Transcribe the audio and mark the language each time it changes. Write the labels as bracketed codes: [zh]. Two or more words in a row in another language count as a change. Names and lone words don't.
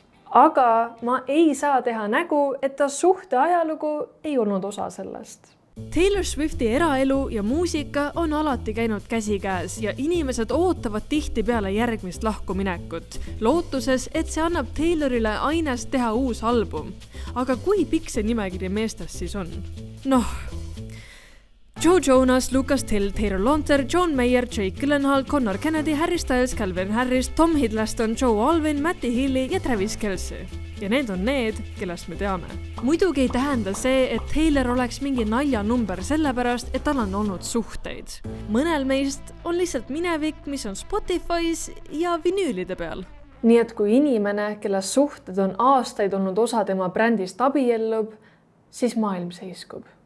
[et] Aga ma ei saa teha nägu, et ta suhte ajalugu ei olnud osa sellest. Taylor Swifti eraelu ja muusika on alati käinud käsikäes ja inimesed ootavad tihtipeale järgmist lahkuminekut, lootuses, et see annab Taylorile ainest teha uus album. Aga kui pikk see nimekiri meestest siis on? Joe Jonas, Lucas Till, Taylor Lautner, John Mayer, Jake Gyllenhaal, Connor Kennedy, Harry Styles, Calvin Harris, Tom Hiddleston, Joe Alwyn, Matty Healy ja Travis Kelce. Ja need on need, kellest me teame. Muidugi ei tähenda see, et Taylor oleks mingi naljanumber sellepärast, et tal on olnud suhteid. Mõnel meist on lihtsalt minevik, mis on Spotify's ja vinüülide peal. Nii et kui inimene, kelle suhted on aastaid olnud osa tema brändist abiellub, siis maailm seiskub.